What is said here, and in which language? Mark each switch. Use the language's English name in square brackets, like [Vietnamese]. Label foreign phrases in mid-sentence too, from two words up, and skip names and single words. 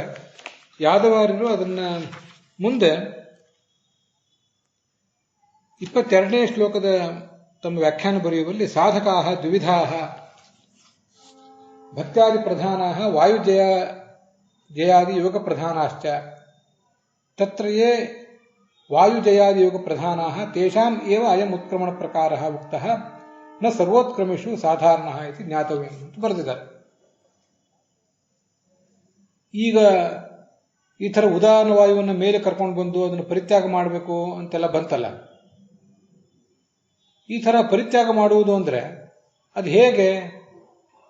[Kannada] ಯಾದವಾರ್ಯರು ಅದನ್ನ ಮುಂದೆ 22ನೇ ಶ್ಲೋಕದ ತಮ್ಮ ವ್ಯಾಖ್ಯಾನ ಬರೆಯುವಲ್ಲಿ [Sanskrit] ಸಾಧಕಾಹ ದ್ವಿವಿಧಾಹ ಭಕ್ತ್ಯಾದಿ ಪ್ರಧಾನಾಹ ವಾಯುಜಯ ಜಯಾದಿ ಯೋಗ ಪ್ರಧಾನಾಶ್ಚ ತತ್ರಯೇ ವಾಯುಜಯಾದಿ ಯೋಗ ಪ್ರಧಾನಾಹ ತೇಷಾಂ ಏವ ಅಯಂ ಉತ್ಕ್ರಮಣ ಪ್ರಕಾರಃ ಉಕ್ತಃ ನ ಸರ್ವೋತ್ಕ್ರಮೇಷು ಸಾಧಾರಣಃ ಇತಿ ಜ್ಞಾತವ್ಯಂ [Kannada] ಅಂತ ಬರೆದಿದ್ದಾರೆ. ಈಗ ಈ ಥರ ಉದಾನ ವಾಯುವನ್ನು ಮೇಲೆ ಕರ್ಕೊಂಡು ಬಂದು ಅದನ್ನು ಪರಿತ್ಯಾಗ ಮಾಡಬೇಕು ಅಂತೆಲ್ಲ ಬಂತಲ್ಲ, ಈ ಥರ ಪರಿತ್ಯಾಗ ಮಾಡುವುದು ಅಂದರೆ ಅದು ಹೇಗೆ?